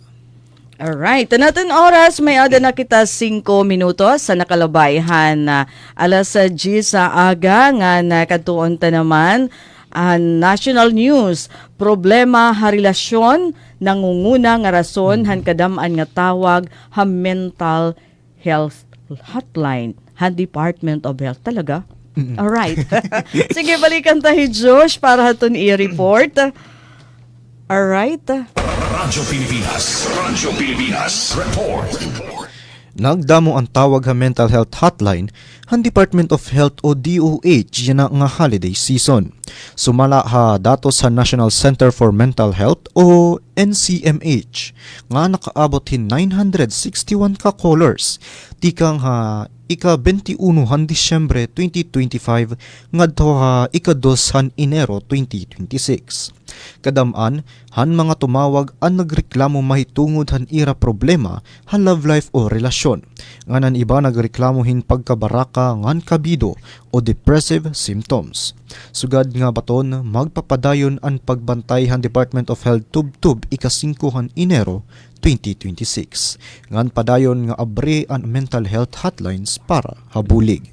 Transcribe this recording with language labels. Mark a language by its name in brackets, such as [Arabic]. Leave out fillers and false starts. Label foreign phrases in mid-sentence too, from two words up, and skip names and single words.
[Waray] Alright, natin oras, may ada na kita 5 minutos sa nakalabayhan alas 10 sa aga nga nakatuon ta naman [English] national news. [Waray] Problema ha relasyon nangunguna nga rason han kadam-an nga tawag ha [English] mental health hotline [Waray] han Department of Health talaga. [Filipino] Alright. Sige, balikan tayo Josh para haton i-report. [Waray] Alright. Radyo Pilipinas. Report. Nagdamo ang tawag ha [English] mental health hotline [Waray] han Department of Health o DOH yan nga [English] holiday season. [Waray] Sumala ha datos sa National Center for Mental Health o NCMH nga nakaabot hin 961 ka callers tikang ha ika-21 Disyembre 2025 ngadto ha ika-2 Enero 2026. Kadaman, han mga tumawag ang nagreklamo mahitungod han ira problema han [English] love life [Waray] o relasyon. Nganan iba nagreklamo hin pagkabaraka ngan kabido o [English] depressive symptoms. [Waray] Sugad nga baton, magpapadayon ang pagbantay han Department of Health tub-tub ika-5 Enero 2026. Ngan padayon nga abre ang [English] mental health hotlines [Waray] para habulig.